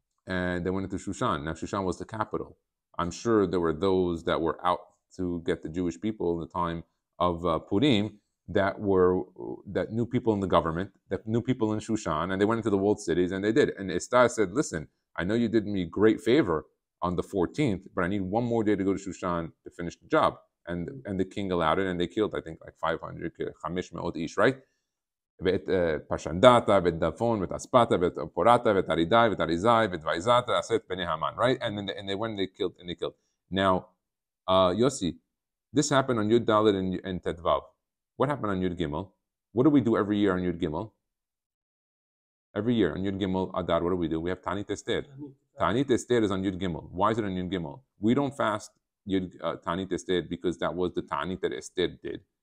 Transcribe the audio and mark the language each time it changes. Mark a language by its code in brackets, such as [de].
[en] and they went into Shushan. Now Shushan was the capital. I'm sure there were those that were out to get the Jewish people in the time of Purim that knew people in the government, that knew people in Shushan, and they went into the walled cities, and they did. And Esther said, "Listen, I know you did me great favor on the 14th, but I need one more day to go to Shushan to finish the job." And the king allowed it, and they killed, I think, like 500, 500 ish, right? [he] ואת פרשנדתה, ואת דפון, ואת אספתה, ואת פורתה, ואת ארידאי, ואת אריזאי, ואת וייזתה, עשת בני המן, right? [en] And then they went and they killed. Now, Yossi, this happened on Yud Dalet and Tetvav. What happened on Yud Gimel? What do we do every year on Yud Gimel? Every year on Yud Gimel Adar, what do? We have Tanit Esther. Tanit Esther is on Yud Gimel. Why is it on Yud Gimel? We don't fast Tanit Esther because that was the Tanit that Esther did.